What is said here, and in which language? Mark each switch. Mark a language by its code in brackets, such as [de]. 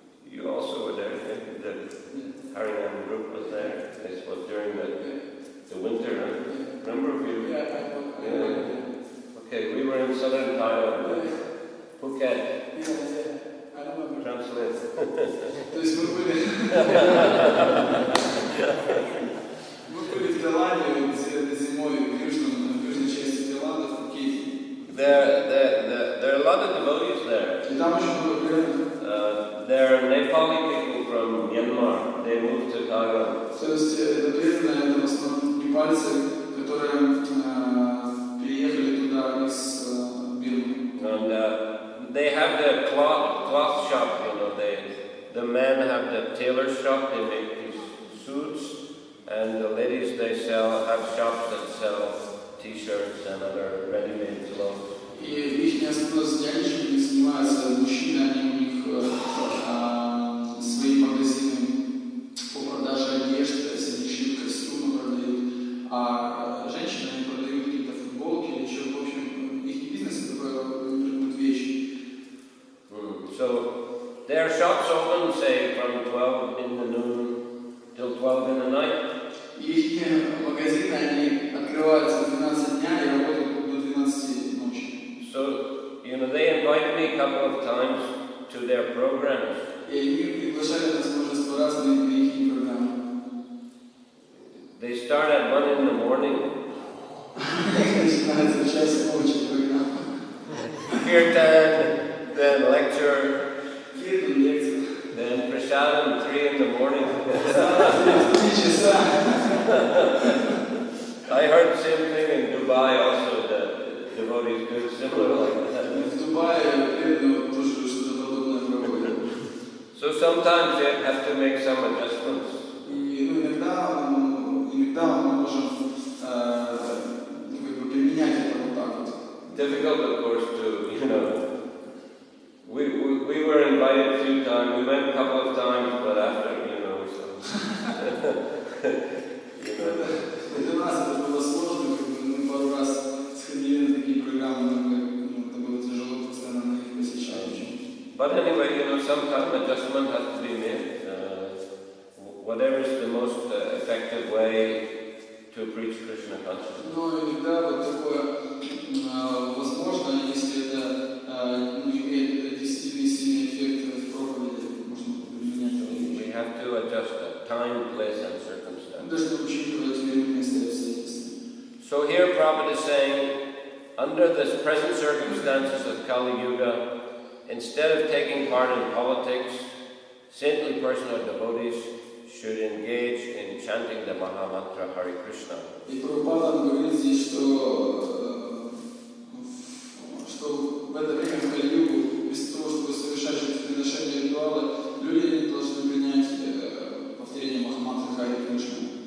[en] You also were there. The Harinam group was there. This was during the winter. Huh? Remember you? Yeah. Okay, we were in southern Thailand. Phuket. I remember. Translate. [ru] То есть мы были в Таиланде зимой, в южной части Таиланда, в Пхукете. [en] There are a lot of devotees there. [ru] И там очень много преданных. [en] There are Nepali people from Myanmar. They moved to Thailand. [ru] То есть это преданные, это в основном непальцы, которые переехали туда из Бирмы. [en] And they have the cloth shop, you know. The men have the tailor shop. They make these suits, and the ladies have shops that sell T-shirts and other ready-made clothes. [ru] И их основное занятие, чем занимаются мужчины, они у них свои магазины по продаже одежды, то есть они шьют костюмы, продают, а женщины они продают какие-то футболки или что, в общем, их бизнес это продают вещи. [en] So their shops open, say, from 12 in the noon till 12 in the night. [ru] И их магазины, они открываются в 12 дня и работают до 12 ночи. [en] So, you know, they invite me a couple of times to their programs. [ru] И они приглашали нас множество раз на их программы. [en] They start at 1 in the morning. [ru] Начинается в час ночи программа. [en] Kirtan, then lecture, [ru] Киртан, лекция. [en] then prasadam 3 in the morning. [ru] 3 часа. [en] I heard the same thing in Dubai also, the devotees do similar like that. [ru] В Дубае преданные тоже что-то подобное проводят. [en] So sometimes you have to make some adjustments. [ru] И иногда мы можем применять это вот так вот. [en] Difficult, of course, to, you know, we were invited a few times, we went a couple of times, but after, you know, [ru] Для нас это было сложно, мы пару раз сходили на такие программы, но это было тяжело постоянно на них посещать. [en] But anyway, you know, sometimes adjustment has to be made. Whatever is the most effective way to preach Krishna consciousness. [ru] Но иногда вот такое возможно, если это имеет действительно сильный эффект в проповеди, можно применять. [en] We have to adjust the time, place, and circumstance. [ru] Должны учитывать время, место и обстоятельства. [en] So here Prabhupada is saying, under the present circumstances of Kali Yuga, instead of taking part in politics, saintly personal devotees should engage in chanting the Mahamantra Hare Krishna. [ru] И Прабхупада говорит здесь, что в это время в Кали-югу, вместо того, чтобы совершать приношения ритуалы, люди должны принять повторение Махамантры Харе Кришны.